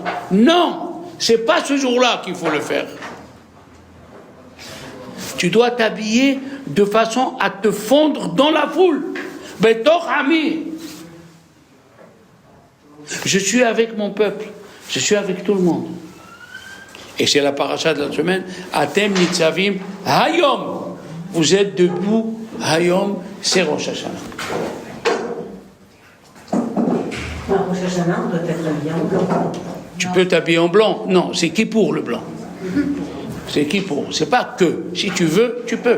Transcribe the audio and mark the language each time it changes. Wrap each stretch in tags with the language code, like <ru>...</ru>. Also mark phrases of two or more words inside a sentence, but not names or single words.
<fr>Non, c'est pas ce jour-là qu'il faut le faire. Tu dois t'habiller de façon à te fondre dans la foule.</fr> <he>בתוך עמי.</he> <fr>Je suis avec mon peuple. Je suis avec tout le monde. Et c'est la paracha de la semaine.</fr> <he>אתם נצבים היום.</he> <fr>Vous êtes debout. Hayom, c'est Rosh Hashanah. Rosh Hashanah, on doit être habillé en blanc. Tu peux t'habiller en blanc. Non, c'est qui pour le blanc. C'est qui pour. C'est pas que. Si tu veux, tu peux.</fr>